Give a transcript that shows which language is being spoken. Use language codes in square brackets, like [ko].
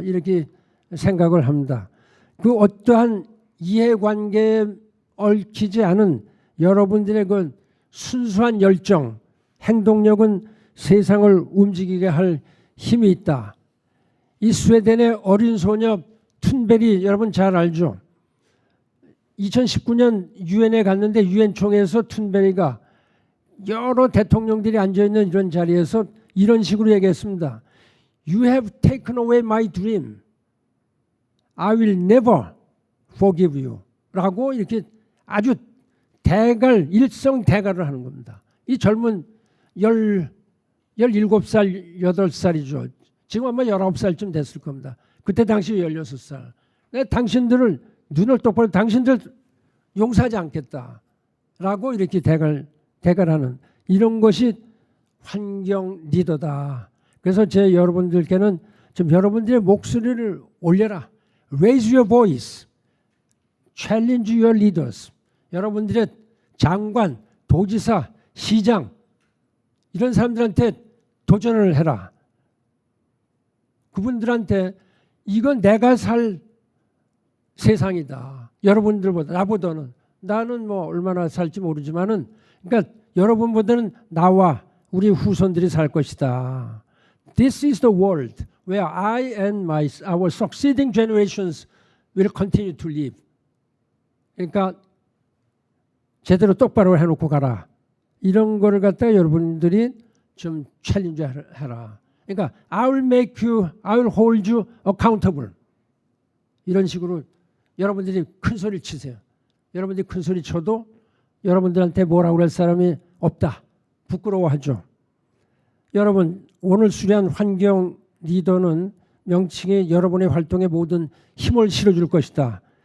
[ko] 이렇게 생각을 합니다. 그 어떠한 이해관계에 얽히지 않은 여러분들의 그 순수한 열정, 행동력은 세상을 움직이게 할 힘이 있다. 이 스웨덴의 어린 소녀 툰베리 여러분 잘 알죠? 2019년 유엔에 갔는데 유엔 총회에서 툰베리가 여러 대통령들이 앉아있는 이런 자리에서 이런 식으로 얘기했습니다. [en] You have taken away my dream. I will never forgive you. [ko] 라고 이렇게 아주 일성대갈을 하는 겁니다. 이 젊은 17살, 8살이죠. 지금 아마 19살쯤 됐을 겁니다. 그때 당시 16살. 내가 당신들을 눈을 똑바로 당신들 용서하지 않겠다. 라고 이렇게 대갈하는 이런 것이 환경 리더다. 그래서 제 여러분들께는 좀 여러분들의 목소리를 올려라. [en] Raise your voice. Challenge your leaders. [ko] 여러분들의 장관, 도지사, 시장 이런 사람들한테 도전을 해라. 그분들한테 이건 내가 살 세상이다. 여러분들보다 나보다는 나는 뭐 얼마나 살지 모르지만은 그러니까 여러분보다는 나와 우리 후손들이 살 것이다. [en] This is the world where I and our succeeding generations will continue to live. [ko] 그러니까 제대로 똑바로 해놓고 가라. 이런 거를 갖다가 여러분들이 좀 챌린지 해라. [en] 그러니까 I will hold you accountable. [ko] 이런 식으로 여러분들이 큰 소리를 치세요. 여러분들이 큰 소리 쳐도 여러분들한테 뭐라고 할 사람이 없다. 부끄러워하죠. 여러분 오늘 수료한 환경 리더는 명칭이 여러분의 활동에 모든 힘을 실어줄 것이다.